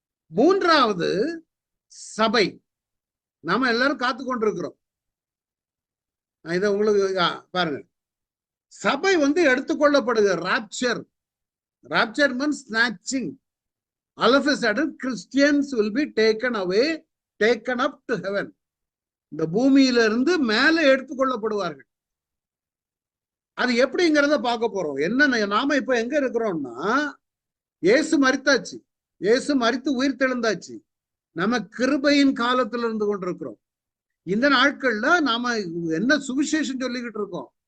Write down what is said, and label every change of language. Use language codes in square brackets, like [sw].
[ta] 3வது சபை. நாம எல்லாரும் காத்து கொண்டிருக்கிறோம். இதை உங்களுக்கு பாருங்க, சபை எடுத்துக்கொள்ளப்படுகிற rapture. [en] Rapture means snatching. All of a sudden Christians will be taken away, taken up to heaven. [ta] இந்த பூமியிலிருந்து மேலே எடுத்துக்கொள்ளப்படுவார்கள். அது எப்படிங்கிறத பார்க்க போறோம். என்ன, நாம இப்ப எங்க இருக்கிறோம்னா, இயேசு மரித்தாச்சு, இயேசு மரித்து உயிர் தெழுந்தாச்சு. நம்ம கிருபையின் காலத்துல இருந்து கொண்டிருக்கிறோம். இந்த நாட்கள்ல நாம என்ன சுவிசேஷம் சொல்லிக்கிட்டு இருக்கோம்?